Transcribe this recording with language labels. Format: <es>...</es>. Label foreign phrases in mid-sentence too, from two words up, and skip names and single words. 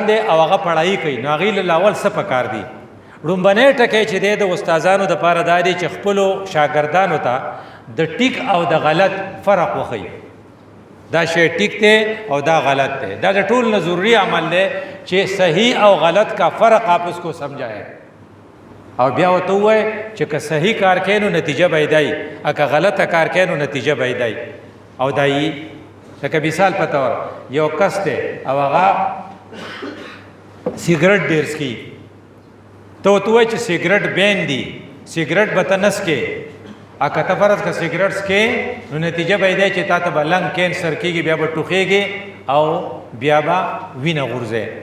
<ps>دي او هغه پڑھائی کوي نو هغې له لاول څه پکار دي لومبنی ټکی چې دی د استادانو دپاره دا دی چې خپلو شاګردانو ته د ټیک او د غلط فرق وښیي دا شی ټیک دی او دا غلط دی دا د ټول نه ضروری عمل دی چې صحیح او غلط</ps> <ur>کا فرق آپ اس کو سمجھائے</ur> <ps>او بیا ورته ووایي چې که صحیح کار کوې نو نتیجه به یې دی او که غلطه کار کوې نو نتیجه به یې دی او دا یي لکه مثال په طور یو کس دی او هغه سیګرټ ډېر څکي ته ورته ووایي چې سیګرټ بین دي سیګرټ به ته نه څکې او که ته فرض که سیګرټ څکې نو نتیجه به یې دی چې تا ته به</ps> <en>lung cancer</en> <ps>کېږي بیا به ټوخېږي او بیا به وینه غورځې</ps>